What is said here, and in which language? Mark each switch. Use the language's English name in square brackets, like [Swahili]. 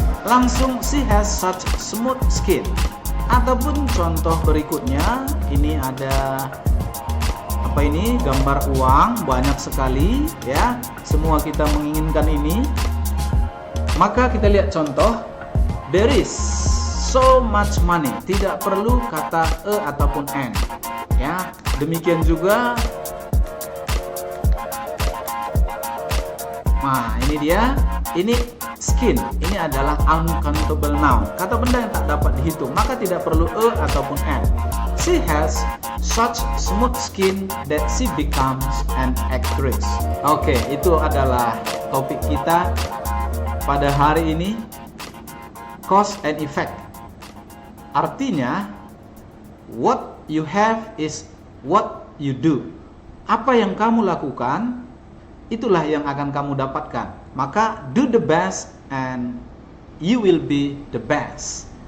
[Indonesian] Langsung [English] she has such smooth skin. [Indonesian] Ataupun contoh berikutnya, ini ada apa ini? Gambar uang banyak sekali ya. Semua kita menginginkan ini. Maka kita lihat contoh, [English] there is so much money. [Indonesian] Tidak perlu kata ataupun an. Ya, demikian juga. Nah, ini dia. Ini skin. Ini adalah uncountable noun. Kata benda yang tak dapat dihitung. Maka tidak perlu ataupun an. [English] She has such smooth skin that she becomes an actress. [Indonesian] Oke, itu adalah topik kita pada hari ini. [English] Cause and effect. [Indonesian] Artinya, [English] what you have is what you do. [Indonesian] Apa yang kamu lakukan, itulah yang akan kamu dapatkan. Maka [English] do the best and you will be the best.